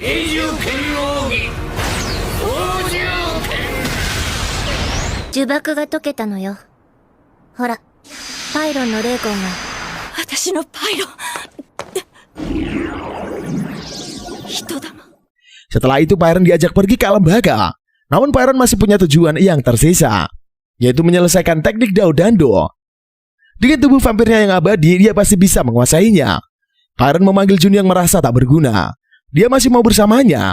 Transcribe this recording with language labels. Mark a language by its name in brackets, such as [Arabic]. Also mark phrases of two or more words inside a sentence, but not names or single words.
[Japanese] 永住剣奥義王獣剣。呪縛が解けたのよ。ほら、パイロンの霊魂が。私のパイロン。人玉。 [Indonesian] Setelah itu Pyron diajak pergi ke alam baka. Namun Pyron masih punya tujuan yang tersisa, yaitu menyelesaikan teknik Dao Dando. Dengan tubuh vampirnya yang abadi, dia pasti bisa menguasainya. Pyron memanggil Jun yang merasa tak berguna. Dia masih mau bersamanya.